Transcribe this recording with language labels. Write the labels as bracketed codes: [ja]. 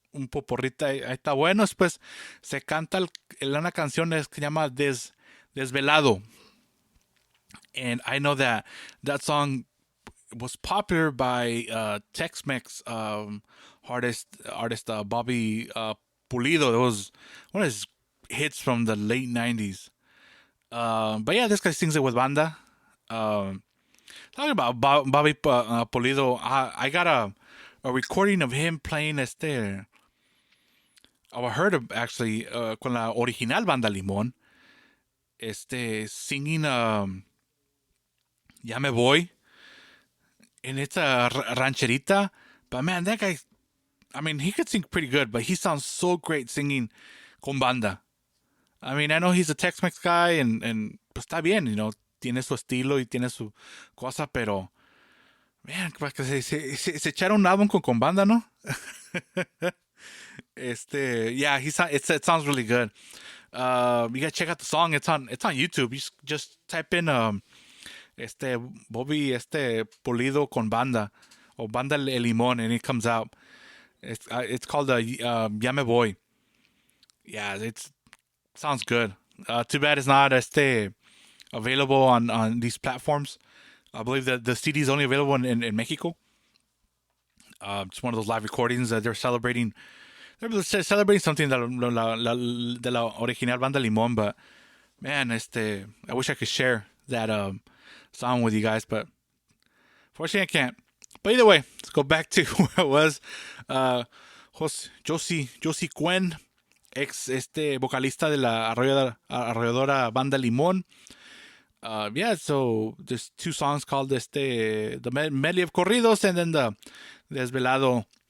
[es] Un poporrita ahí está bueno. Después se canta una canción que se llama Desvelado. [en] And I know that song was popular by Tex-Mex artist Bobby Pulido. It was one of his hits from the late 90s. But yeah, this guy sings it with banda. Talking about Bobby Pulido, I got a recording of him playing I heard of actually [es] con la original [en] Banda Limón. singing Ya Me Voy, and it's a rancherita. But man, that guy, I mean, he could sing pretty good, but he sounds so great singing [es] con banda. [en] I mean, I know he's a Tex-Mex guy, and [es] pues está bien, tiene su estilo y tiene su cosa, pero man, pues que se echaron un álbum con banda, ¿no? [en] Yeah, it sounds really good. You gotta check out the song. It's on YouTube. You just type in Bobby Pulido con banda or banda el limón, and it comes out. It's called Ya Me Voy. Yeah, it sounds good. Too bad it's not available on these platforms. I believe that the CD is only available in Mexico. It's one of those live recordings that they're celebrating. They're celebrating something [es] de la original [en] banda Limón, but man, I wish I could share that song with you guys, but fortunately I can't. But either way, let's go back to where I was. [es] Josie Cuen, ex vocalista de la arrolladora banda Limón. [en] Yeah, so there's two songs called the medley of corridos and then the Desvelado.